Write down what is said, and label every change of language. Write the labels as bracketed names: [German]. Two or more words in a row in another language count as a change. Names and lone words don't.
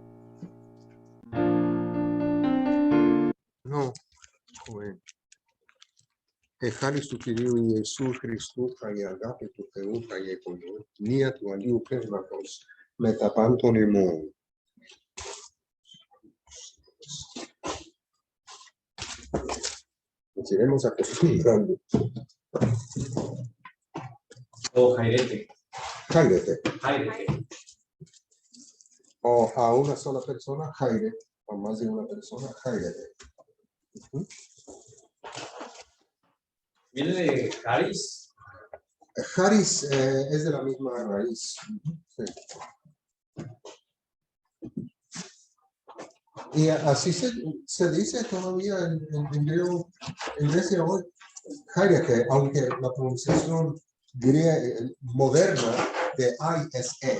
[Spanish] No, joven. [Greek] Εχάριστου Κυρίου Ιησού Χριστού και η αγάπη του Θεού και η επικοινωνία του Αγίου Πνεύματος με τα πάντων ημών. [Spanish] Nos iremos acostumbrando. O jairete. Jairete. Jairete. O a una sola persona, Jaire. o más de una persona, Jairete. Viene de Haris. Haris es de la misma raíz. Sí. Y así se dice todavía en griego, en Grecia hoy, Jairete, aunque la pronunciación moderna de I es E.